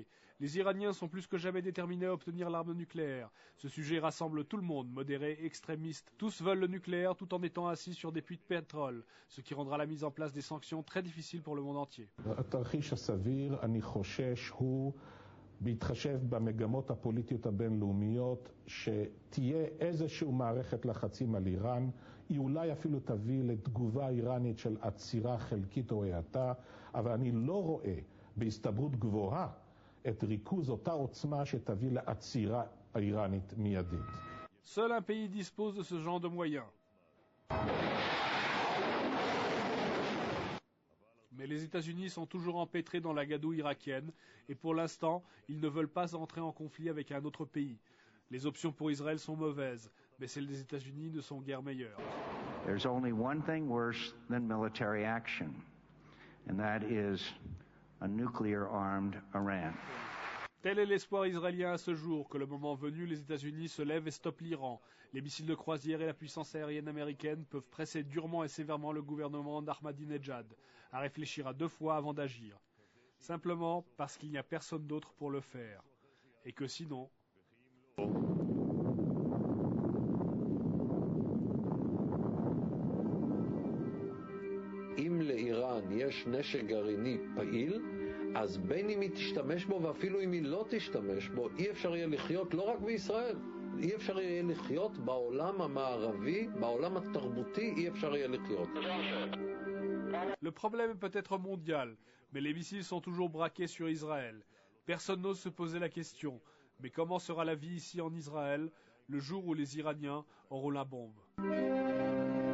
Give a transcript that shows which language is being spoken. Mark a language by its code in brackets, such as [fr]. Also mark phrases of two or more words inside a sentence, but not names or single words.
[fr] Les Iraniens sont plus que jamais déterminés à obtenir l'arme nucléaire. Ce sujet rassemble tout le monde, modérés, extrémistes. Tous veulent le nucléaire tout en étant assis sur des puits de pétrole, ce qui rendra la mise en place des sanctions très difficile pour le monde entier. [he] בהתחשב במגמות הפוליטיות הבינלאומיות, שתהיה איזושהי מערכת לחצים על איראן, היא אולי אפילו תביא לתגובה איראנית של עצירה חלקית או האטה, אבל אני לא רואה בהסתברות גבוהה את ריכוז אותה עוצמה שתביא לעצירה איראנית מיידית. [fr] Seul un pays dispose de ce genre de moyens. Mais les États-Unis sont toujours empêtrés dans la gadoue irakienne et pour l'instant, ils ne veulent pas entrer en conflit avec un autre pays. Les options pour Israël sont mauvaises, mais celles des États-Unis ne sont guère meilleures. [en] There's only one thing worse than military action, and that is a nuclear-armed Iran. [fr] Tel est l'espoir israélien à ce jour, que le moment venu, les États-Unis se lèvent et stoppent l'Iran. Les missiles de croisière et la puissance aérienne américaine peuvent presser durement et sévèrement le gouvernement d'Ahmadinejad à réfléchir à 2 fois avant d'agir. Simplement parce qu'il n'y a personne d'autre pour le faire. Et que sinon... [he] אם לאיראן יש נשק גרעיני פעיל, אז בין אם היא תשתמש בו ואפילו אם היא לא תשתמש בו, אי אפשר יהיה לחיות לא רק בישראל, אי אפשר יהיה לחיות בעולם המערבי, בעולם התרבותי, אי אפשר יהיה לחיות. [fr] Le problème est peut-être mondial, mais les missiles sont toujours braqués sur Israël. Personne n'ose se poser la question, mais comment sera la vie ici en Israël le jour où les Iraniens auront la bombe ?